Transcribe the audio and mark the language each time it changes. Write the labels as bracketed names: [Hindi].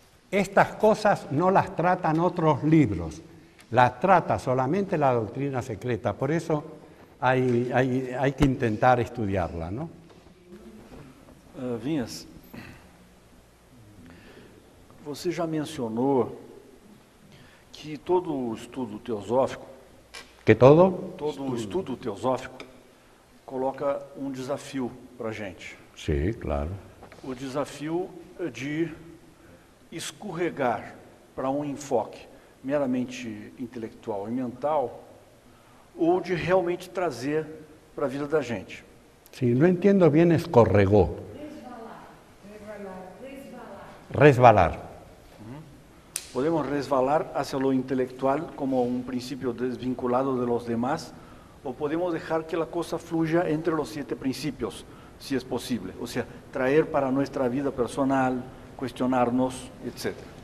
[Spanish] Estas cosas no las tratan otros libros, las trata solamente la doctrina secreta, por eso hay que intentar estudiarla, ¿no? [Portuguese] Vinhas. Você já mencionou que todo o estudo teosófico... Que todo? Todo o estudo teosófico coloca um desafio para a gente. Sim, claro. O desafio de escorregar para um enfoque meramente intelectual e mental ou de realmente trazer para a vida da gente. Sim, não entendo bem escorregou. Resvalar. [Spanish] Podemos resvalar hacia lo intelectual como un principio desvinculado de los demás, o podemos dejar que la cosa fluya entre los siete principios, si es posible. O sea, traer para nuestra vida personal, cuestionarnos, etc.